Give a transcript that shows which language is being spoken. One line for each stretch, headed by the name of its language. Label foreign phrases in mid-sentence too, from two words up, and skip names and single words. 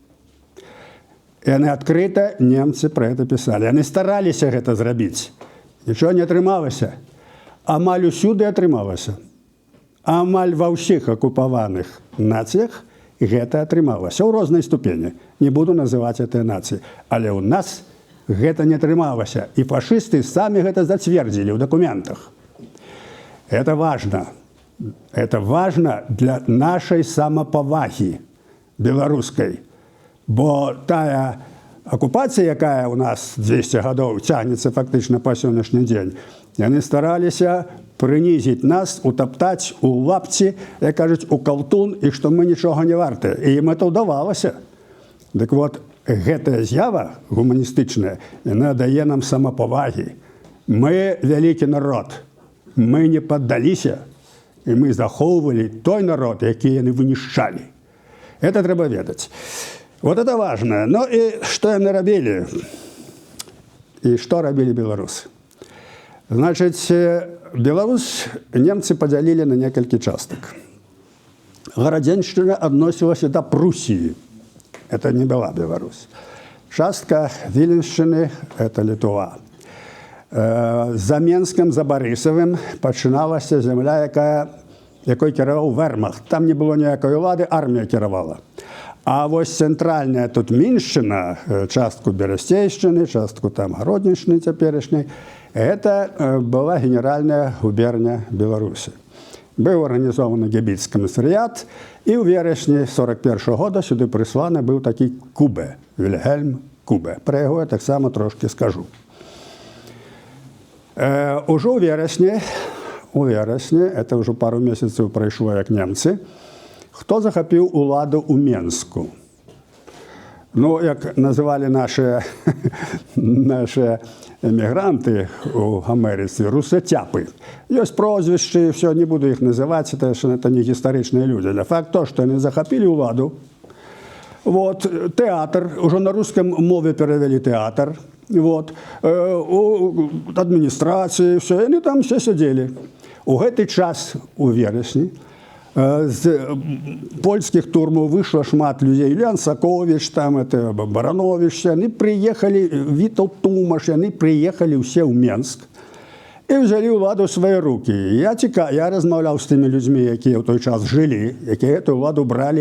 Russian: И они открыто, немцы про это писали. Они старались это сделать. Ничего не атрымалось.
Belarusian: Амаль усюды атрымалася. Амаль ва ўсіх акупаваных нацыях гэта атрымалася. У рознай ступені. Не буду называць гэтыя нацыі. Але ў нас гэта не атрымалася. І фашысты самі гэта зацвердзілі ў дакументах.
Russian: Это важно. Это важно для
Belarusian: нашай самапавагі беларускай. Бо тая акупацыя, якая у нас 200 гадоў цягнецца фактычна па сённяшні дзень, яны стараліся прынізіць нас, утаптаць у лапці, як кажуць, у калтун, і што мы нічога не вартыя. І ім это ўдавалася. Дык вот, гэтая з'ява гуманістычная, яна дае нам самапавагі. Мы вялікі народ. Мы не паддаліся, і мы захоўвалі той народ, які яны вынішчалі. Это трэба ведаць.
Russian: Вот это важно. Ну и что
Belarusian: яны рабілі? І што рабілі беларусы?
Russian: Значит, Беларусь немцы поделили на несколько часток. Городенщина относилась до Пруссии. Это не была Беларусь.
Belarusian: Частка Віленшчыны – это Литва. За Менском, за Борисовым пачыналася земля, якой кіраваў вермахт. Там не было ніякої ўлады, армія кіравала. А вось цэнтральная тут Міншчына, частку Берасцейшчыны, частку там Гароднішчыны цяперашняй,
Russian: это была генеральная губерния Беларуси. Был организован гебіцкі камісарыят, и в вересні 41 года сюда присланы был такий Кубе, Вільгельм Кубе.
Ukrainian: Про його я так само трошки скажу. Уже у вересні,
Russian: это уже пару месяцев
Ukrainian: пройшло, як немцы, хто захопив уладу у Менску? Ну, як називали наші эмігранты у Америцы, русатяпы.
Russian: Есть прозвища, все, не буду их называть, это не историчные люди. Но факт то, что они
Ukrainian: захопили владу.
Russian: Вот, театр, уже на русском мове перевели театр. Вот, у администрации, все, они там все сидели.
Belarusian: У гэты час, у вересні, З польскіх турмаў выйшла шмат людзей. Лян Саковіч, там, это, Баранович, яны прыехалі, Вітаўт Тумаш, яны прыехалі ўсе ў Менск і взялі ўладу ў свае рукі. Я размаўляў з тымі людзьмі, якія ў той час жылі, якія гэтую ўладу бралі.